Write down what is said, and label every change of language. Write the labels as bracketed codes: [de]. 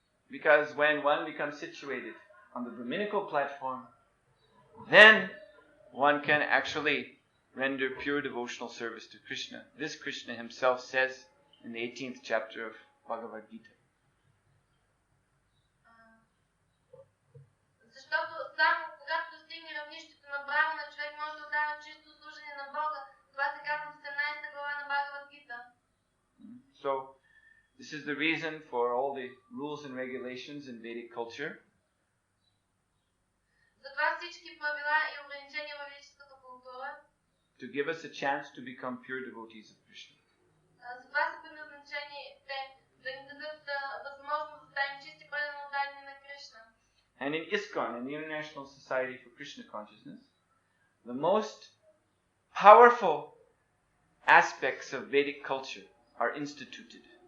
[en] Because when one becomes situated on the Brahminical platform, then one can actually render pure devotional service to Krishna. This Krishna himself says in the 18th chapter of Bhagavad Gita. [bg] Защото само когато достигне равнището на брамана, човек може да отдава чисто служение на Бога. Това се казва в 18 глава на Бхагavad Gita. [en] So, this is the reason for all the rules and regulations in Vedic culture. [bg] Затова всички правила и ограничения във ведическата култура [en] To give us a chance to become pure devotees of Krishna. [bg] затова са предназначени те да ни дадат възможност да станем чисти предано отдадени на Кришна. [en] And in ISKCON, in the International Society for Krishna Consciousness, the most powerful aspects of Vedic culture are instituted.